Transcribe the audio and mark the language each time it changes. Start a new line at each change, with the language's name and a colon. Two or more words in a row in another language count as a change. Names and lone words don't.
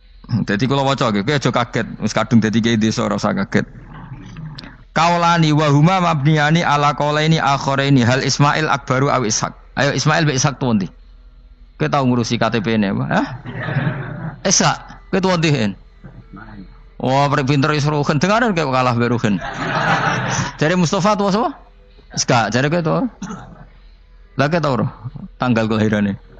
Javanese: Dadi kula waca nggih, kowe aja kaget. Wis kadung dadi kiai desa ora usah kaget.
Arabic: قولان وهما مبنيان على قولين آخرين هل إسماعيل أكبر أو إسحاق.
Javanese: Ayo Ismail be Ishaq tuh ndi? Kowe tau ngurusi KTP-ne apa? Hah? Ishaq, kowe tuh ndi hen? Wah, pinter wis Ruhin dengaran kowe kalah be Ruhin. Jare Mustafa tuh sapa? Ishaq, jare kowe tuh. Lah kowe tau ora tanggal kelahirane?